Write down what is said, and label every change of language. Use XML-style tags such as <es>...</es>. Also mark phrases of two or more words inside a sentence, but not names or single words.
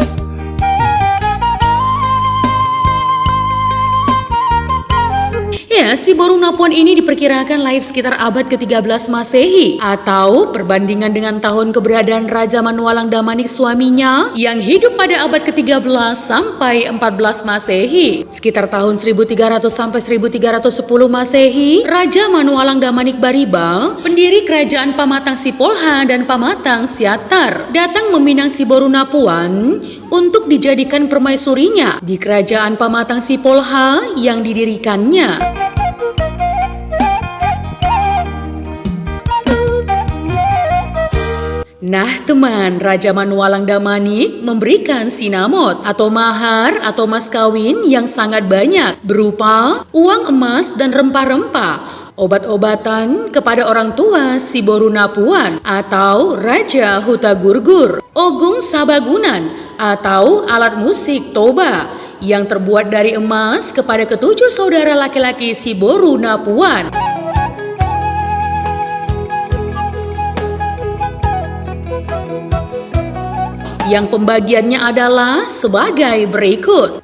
<id>Ya, Si Boru Napuan ini diperkirakan lahir sekitar abad ke-13 Masehi atau perbandingan dengan tahun keberadaan Raja Manualang Damanik suaminya yang hidup pada abad ke-13 sampai 14 Masehi. Sekitar tahun 1300 sampai 1310 Masehi, Raja Manualang Damanik Bariba, pendiri kerajaan Pamatang Sipolha dan Pamatang Siatar, datang meminang Si Boru Napuan untuk dijadikan permaisurinya di kerajaan Pamatang Sipolha yang didirikannya. Nah teman, Raja Manualang Damanik memberikan sinamot atau mahar atau mas kawin yang sangat banyak berupa uang emas dan rempah-rempah, obat-obatan kepada orang tua Si Boru Napuan atau Raja Hutagurgur, ogung sabagunan atau alat musik toba yang terbuat dari emas kepada ketujuh saudara laki-laki Si Boru Napuan. Yang pembagiannya adalah sebagai berikut.</id>